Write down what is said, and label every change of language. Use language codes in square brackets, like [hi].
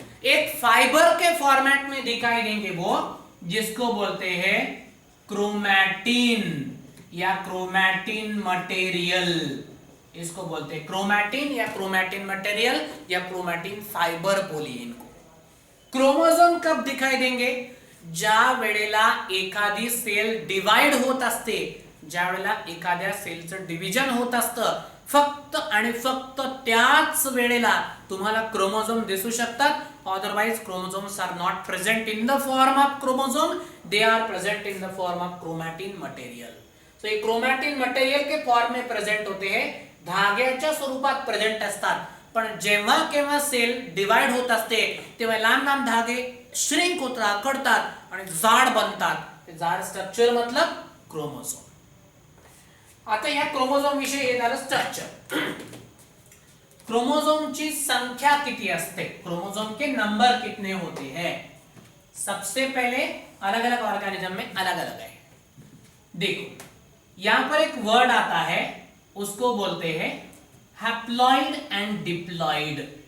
[hi] एक फाइबर के फॉर्मेट में दिखाई देंगे, वो जिसको बोलते हैं क्रोमैटिन या क्रोमैटिन मटेरियल. इसको बोलते हैं क्रोमैटिन या क्रोमैटिन मटेरियल या क्रोमैटिन फाइबर बोलिए इनको. क्रोमोसोम कब दिखाई देंगे? [mr] ज्या वेळेला एखादी सेल डिवाइड होत असते, ज्या वेळेला एखाद्या सेलचं डिव्हिजन होत असतं फक्त आणि फक्त त्याच वेळेला तुम्हाला क्रोमोझोम दिसू शकतात. [en] Otherwise chromosomes are not present in the form of chromosome, they are present in the form of chromatin material. [hi] तो ये क्रोमॅटिन मटेरियल के फॉर्म में प्रेझेंट होते हैं, [mr] धाग्याच्या स्वरूपात प्रेझेंट असतात. पण जेव्हा केव्हा सेल डिवाइड होत असते तेव्हा लांब लांब धागे श्रिंक होतात, कटतात आणि जाड बनतात. ते जाड स्ट्रक्चर मतलब क्रोमोझोम. आता या क्रोमोझोम विषयी हे झालं स्ट्रक्चर. [hi] क्रोमोझोम की संख्या कितनी असते, क्रोमोझोम के नंबर कितने होते हैं. सबसे पहले अलग अलग ऑर्गेनिज्म में अलग अलग है. देखो यहां पर एक वर्ड आता है, उसको बोलते हैं हैप्लॉइड एंड डिप्लॉइड.